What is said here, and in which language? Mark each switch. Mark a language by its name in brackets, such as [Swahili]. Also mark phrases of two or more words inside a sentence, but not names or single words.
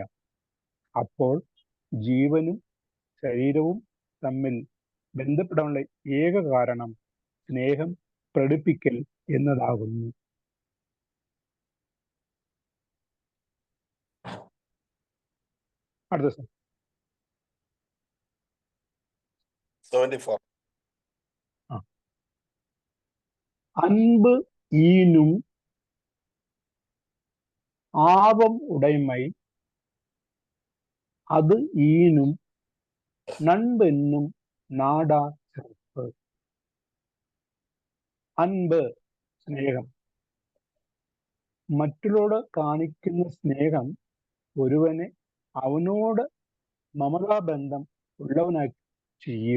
[Malayalam] അപ്പോൾ ജീവനും ശരീരവും തമ്മിൽ ബന്ധപ്പെടാനുള്ള ഏക കാരണം സ്നേഹം പ്രകടിപ്പിക്കൽ എന്നതാകുന്നു. അടുത്ത ദിവസം 74. [Tamil] அன்பு ஈனும் ஆபம் உடைமை அது ஈனும் நண்பென்னும் நாடாச் சிறப்பு. [Malayalam] അൻപ് സ്നേഹം. മറ്റുള്ളവരോട് കാണിക്കുന്ന സ്നേഹം ഒരുവനെ അവനോട് മമതാബന്ധം ഉള്ളവനായി ചെയ്യും.